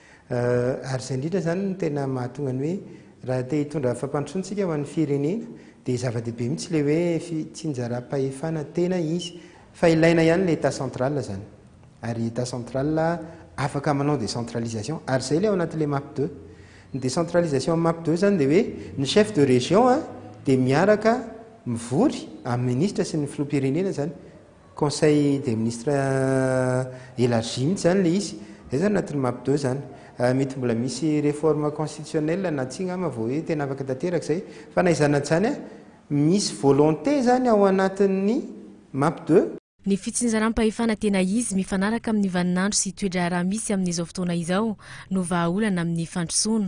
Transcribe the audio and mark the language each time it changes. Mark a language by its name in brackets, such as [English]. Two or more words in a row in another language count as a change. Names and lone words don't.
[Malagasy] Ary izay indrindra zany ny tena mahatonga ny hoe raha te hitondra fampandrosoantsika ho an'ny firenena dia zava-dehibe mihitsy le hoe fitsinjaram-pahefana tena izy. Fa ilaina ihany le [French] état central [Malagasy] zany. Ary [French] état central [Malagasy] afaka manao décentralisation. Ary izay le ao anatin'ilay MAP 2. Ny décentralisation MAP 2 zany dia hoe ny [French] chef de région [Malagasy] dia miaraka mivory amin'ny ministre sy ny filoham-pirenena zany. [French] Conseil des ministres élargi [Malagasy] mihitsy zany le izy. Zay zany anatin'ny MAP 2 zany. Mety mbola misy [French] réforme constitutionnelle [Malagasy] na tsy ngamba vao hoe tena afaka tanteraka izay. Fa na izany zany misy volonté zany ao anatin'ny MAP 2. Ny fitsinjaram-pahefana tena izy mifanaraka amin'ny vaninandro sy toetra raha misy amin'izao fotoana izao no vahaolana amin'ny fandrosoana.